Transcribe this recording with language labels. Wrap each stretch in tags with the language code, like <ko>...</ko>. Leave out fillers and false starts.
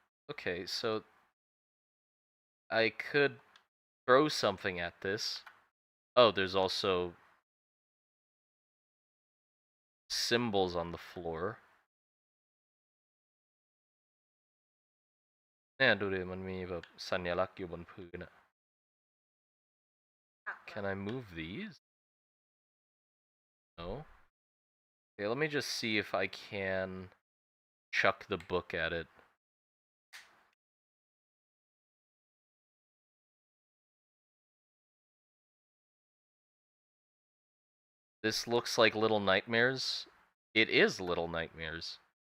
<en>Okay, so I could throw something at this. Oh, there's also symbols on the floor.</en> <th>Yeah, ดูดิมันมีแบบสัญลักษณ์อยู่บนพื้นอะ</th> <en>Can I move these? No. Okay, let me just see if I can chuck the book at it. This looks like Little Nightmares. It is Little Nightmares.</en>